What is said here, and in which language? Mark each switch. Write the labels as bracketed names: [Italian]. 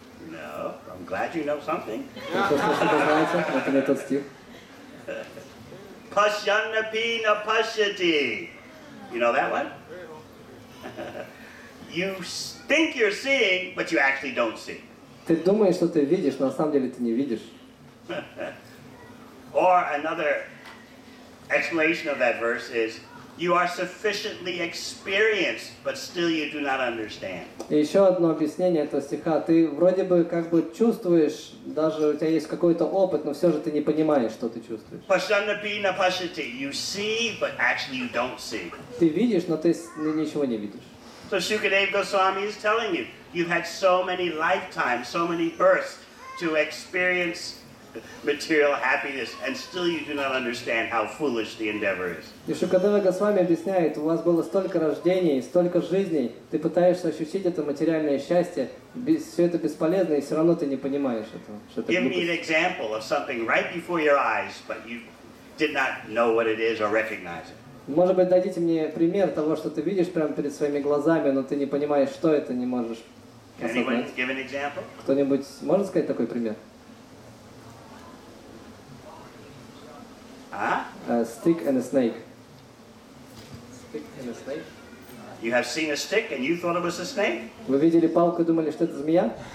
[English] No, I'm glad you know something. [Russian] Что знаете, это не тот стих. [Sanskrit] Pashyannapi na pashyati. [English] You know that one? You think you're seeing, but you actually don't see. [Russian] Ты думаешь, что ты видишь, но на самом деле ты не видишь. [English] Or another explanation of that verse is, you are sufficiently experienced, but still you do not understand. [Russian] И еще одно объяснение этого стиха. Ты вроде бы как бы чувствуешь, даже у тебя есть какой-то опыт, но все же ты не понимаешь, что ты чувствуешь. [Sanskrit] Pashyannapi na pashyati. [English] You see, but actually you don't see. [Russian] Ты видишь, но ты ничего не видишь. [English] So Shukadeva Goswami is telling you, you've had so many lifetimes, so many births to experience material happiness, and still you do not understand how foolish the endeavor is. [Russian] И Шукадева Госвами объясняет, у вас было столько рождений, столько жизней, ты пытаешься ощутить это материальное счастье, все это бесполезно, и все равно ты не понимаешь этого. Что это [English] Give me an example of something right before your eyes, but you did not know what it is or recognize it. [Russian] Может быть, дадите мне пример того, что ты видишь прямо перед своими глазами, но ты не понимаешь, что это, не можешь [English] Anyone [Russian] осознать. [English] give an example? [Russian] Кто-нибудь может сказать такой пример? [English] Huh? A stick and a snake. Stick and a snake. You have seen a stick and you thought it was a snake? [Russian] Вы видели палку и думали, что это змея?